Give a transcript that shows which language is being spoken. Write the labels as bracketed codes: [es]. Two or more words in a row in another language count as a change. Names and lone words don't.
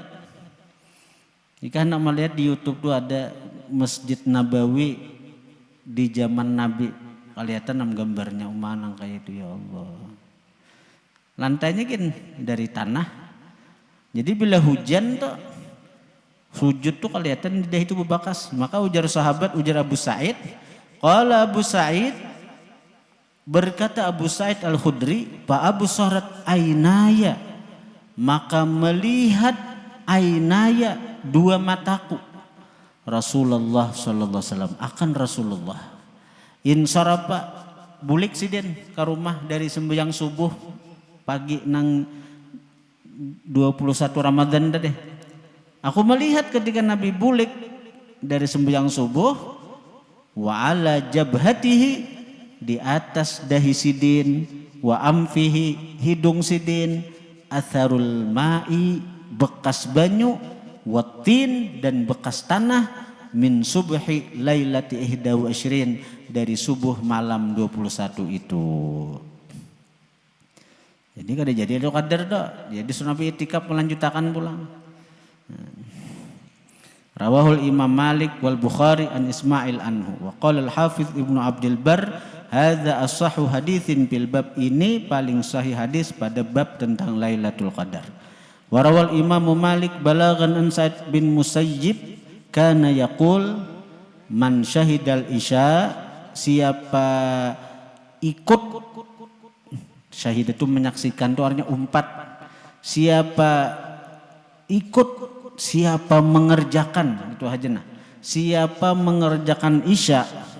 [bjn] Jika hendak melihat di YouTube tuh ada Masjid Nabawi di zaman Nabi, kelihatan nam gambarnya umanang kayak itu, ya Allah. Lantainya gin dari tanah. Jadi bila hujan tuh sujud tuh kelihatan lidah itu bebakas. Maka ujar sahabat, ujar Abu Sa'id, [ar] قال أبو سعيد, [bjn] berkata Abu Sa'id Al-Khudri, [ar] فأبصرت عيناي, [bjn] maka melihat ainaya, dua mataku, Rasulullah [ar] صلى الله عليه وسلم, [bjn] akan Rasulullah. Insarafa, bulik sidin ke rumah dari sembahyang subuh pagi nang 21 Ramadan tadi. Aku melihat ketika Nabi bulik dari sembahyang subuh, [ar] وعلى جبهته, [bjn] di atas dahi sidin, [ar] وأنفه, [bjn] hidung sidin, [ar] أثر الماء, [bjn] bekas banyu, watin, dan bekas tanah, [ar] من صبح ليلة إحدى وعشرين, [id] dari subuh malam 21 itu. [bjn] Jadi kada jadi itu qadar dah. [id] Jadi Nabi itikaf melanjutkan pulang. [ar] رواه الإمام مالك والبخاري عن إسماعيل عنه. وقال الحافظ ابن عبد البر هذا أصح حديث في الباب, [id] ini paling sahih hadis pada bab tentang Lailatul Qadar. [ar] ورواه الإمام مالك بلاغا عن سعيد بن المسيب كان يقول من شهد العشاء, [bjn] siapa ikut, syahid itu menyaksikan, itu artinya umpat, siapa ikut, siapa mengerjakan, itu hajana, siapa mengerjakan isya